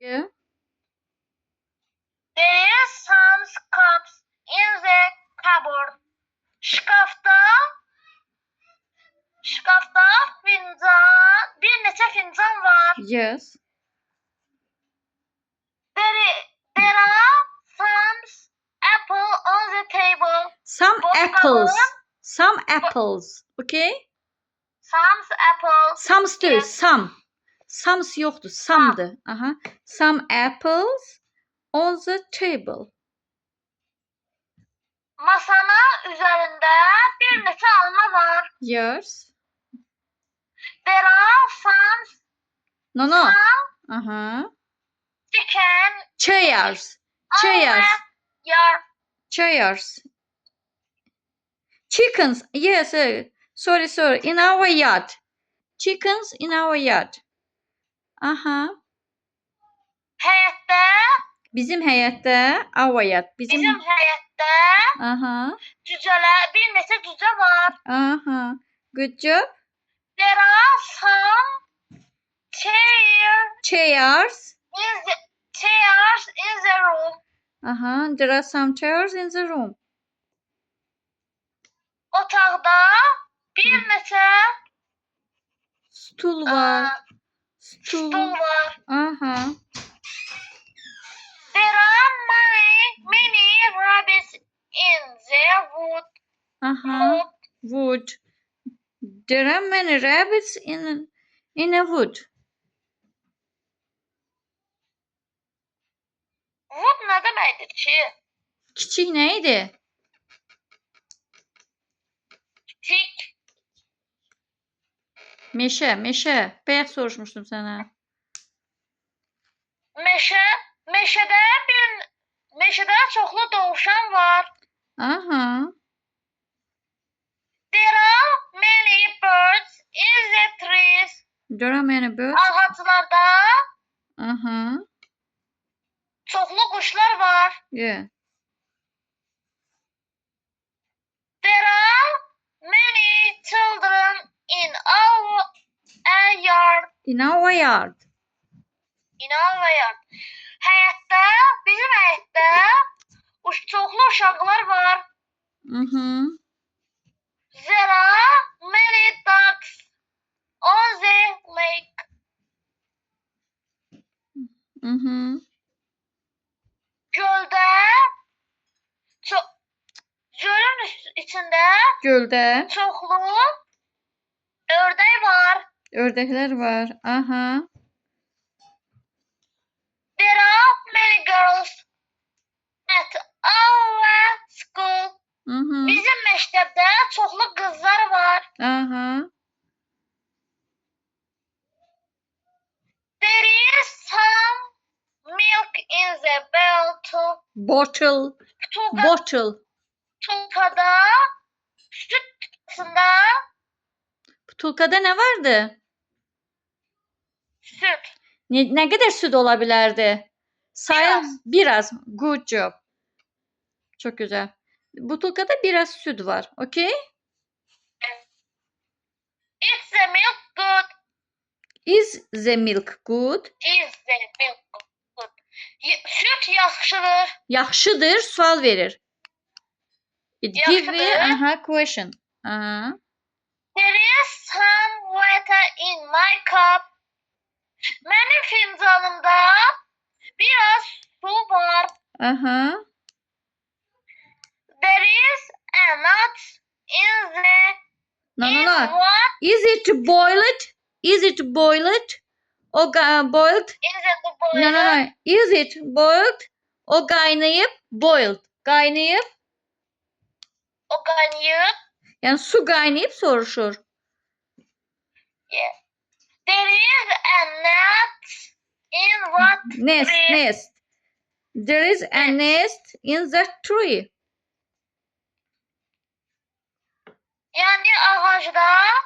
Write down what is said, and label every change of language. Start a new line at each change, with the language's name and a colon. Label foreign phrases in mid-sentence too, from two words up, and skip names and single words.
English: Yeah. There is some cups in the cupboard.
Azerbaijani: Şkafda fincan, bir neçə fincan var.
English: Yes. There are some apple on the table. Some
Azerbaijani: Boşqabın,
English: apples. Okay? some apples.
Turkish: Some değil.
English: Yes. Some.
Turkish: Some's yoktu. Some'dı. Aha.
English: Some apples on the table.
Azerbaijani: Masanın üzerinde bir neçə alma var.
English: Yes. There are some No. Aha. chicken. Chairs. Chairs. Chickens. Yes. Sorry. In our yard. Chickens in our yard. Aha.
Azerbaijani: Həyətdə. Bizim həyətdə.
English: Our yard.
Azerbaijani: Bizim həyətdə. Aha. Bir neçə cücə var.
English: Aha. Good job. There are some Chairs. in the room. Aha. There are some chairs in the room.
Azerbaijani: Otaqda bir neçə Stool var. stul var. Aha.
English: There are many rabbits in the wood. Aha. Wood. There are many rabbits in a wood.
Azerbaijani: Wood nə deməkdir ki? Kiçik neydi? Kiçik.
Turkish: Meşe.
Azerbaijani: Bayaq soruşmuştum sənə. Meşədə çoxlu dovşan var. Aha.
English: There are many birds in the trees. There are many birds.
Azerbaijani: Ağaclarda Aha. çoxlu quşlar var.
English: Yeah. There are many children in our yard. In our yard.
Azerbaijani: Bizim həyətdə çoxlu uşaqlar var.
English: There are many ducks on the lake.
Azerbaijani: Gölün içində çoxlu ördək var. Ördəklər var. Aha.
English: There are many girls at our school.
Azerbaijani: Bizim məktəbdə çoxlu qızlar var. Aha.
English: There is some milk in the bottle.
Turkish: Butulkada süt kutusunda Butulkada ne vardı? süt. Ne kadar süt olabilirdi? Biraz.
English: Good job.
Turkish: Çok güzel. Butulkada biraz süt var.
English: Okay? Is the milk good? Is the milk good?
Azerbaijani: Süt yaxşıdır. Yaxşıdır. Sual verir.
English: It give me question. There is some water in my cup.
Turkish: Benim fincanımda biraz su var.
English: There is a nut in the No. Is it boiled? In Boiled? the boiler. No. Is it boiled?
Turkish: O kaynayıp boiled. O kaynayıp. Yani su kaynayıp soruşur.
English: Yes. There is a nut in what tree? Nest. There is a nest in that tree.
Turkish: Yani ağaçta.